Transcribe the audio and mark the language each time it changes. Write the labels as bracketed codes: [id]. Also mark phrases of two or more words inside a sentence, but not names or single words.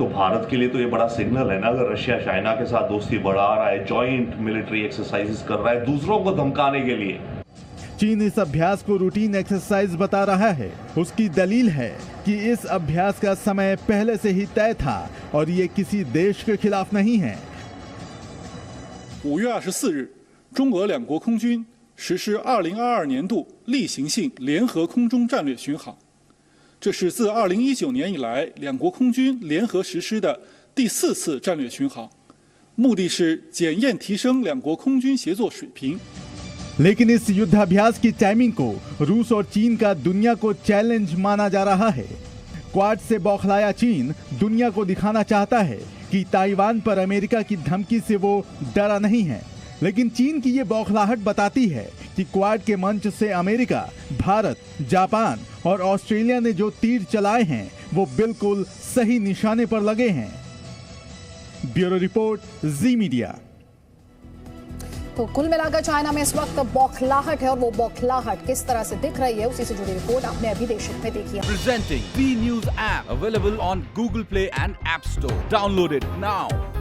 [hi] तो भारत के लिए तो ये बड़ा सिग्नल है ना, अगर रशिया चाइना के साथ दोस्ती बढ़ा रहा है, [en] joint military exercises [hi] कर रहा है दूसरों को धमकाने के लिए। चीन इस अभ्यास को [en] routine exercise [hi] बता रहा है। उसकी दलील है कि इस अभ्यास का समय पहले से ही तय था और ये किसी देश के खिलाफ नहीं है। [zh] 5 月24日，中俄两国空军实施2022年度例行性联合空中战略巡航，这是自2019年以来两国空军联合实施的第4次战略巡航，目的是检验提升两国空军协作水平。 [hi] लेकिन इस युद्धाभ्यास की टाइमिंग को रूस और चीन का दुनिया को चैलेंज माना जा रहा है। क्वाड से बौखलाया चीन दुनिया को दिखाना चाहता है कि ताइवान पर अमेरिका की धमकी से वो डरा नहीं है, लेकिन चीन की ये बौखलाहट बताती है कि क्वाड के मंच से अमेरिका, भारत, जापान और ऑस्ट्रेलिया ने जो तीर चलाए हैं वो बिल्कुल सही निशाने पर लगे हैं। [en] Bureau report, Zee Media. [hi] तो कुल मिलाकर चाइना में इस वक्त बौखलाहट है और वो बौखलाहट किस तरह से दिख रही है उसी से जुड़ी रिपोर्ट आपने अभी देशहित में देखी है। [en] Presenting B News app available on Google Play and App Store. Download it now.